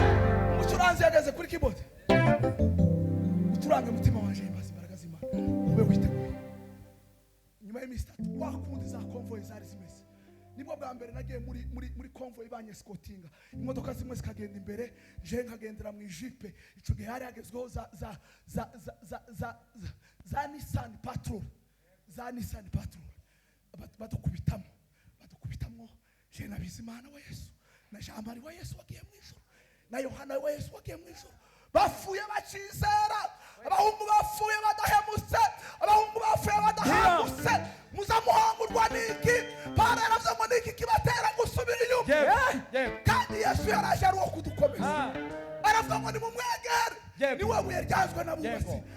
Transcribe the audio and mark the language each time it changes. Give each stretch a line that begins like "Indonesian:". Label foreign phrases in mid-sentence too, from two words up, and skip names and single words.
Rundi: Mucuranzi yageze kuri keyboard. Uturange mutima wanje imbazi imbaraga z'Imana. Ube witeguye. Nyuma y'imisi 3 wakundi za convoy zari zimeze. Nibwo bwa mbere nagiye muri convoy banye escortinga. Imodoka zimwe zikagenda imbere, je nkagendera mu jipe. Ico gihe hari hagezweho za Nissan Patrol. Za Nissan Patrol. Badukubitamo. Je na Bizimana wa Yesu. Na Ahobari wa Yesu wagiye mu ijuru na Yohana wa Yesu wagiye mu ijuru bafuye bacizera abahungu bapfuye badahemutse abahungu bapfuye badahambutse muzamuhangurwa n'iki Pawulo yaravuze ngo n'iki kibatera gusubira inyuma kandi Yesu yaraje ari uwo kudukomeza aravuga ngo nimumwegere niwe buye ryazwe n'abubatsi